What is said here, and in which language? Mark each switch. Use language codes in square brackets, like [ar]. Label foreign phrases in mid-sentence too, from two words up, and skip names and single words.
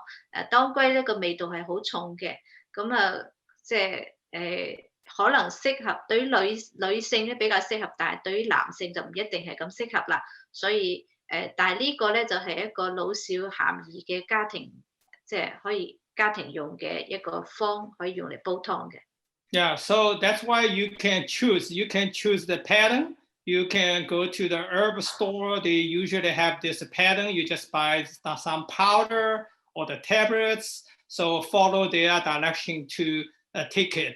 [yue] 當歸呢個味道係好重嘅，即係可能適合對於女性咧比較適合，但係對於男性就唔一定係咁適合啦。所以但係呢個咧就係一個老少咸宜嘅家庭，即係可以家庭用嘅一個方，可以用嚟煲湯嘅。 [en] Yeah, so that's why you can choose. You can choose the pattern. You can go to the herb store. They usually have this pattern. You just buy some powder or the tablets. So follow their direction to take it.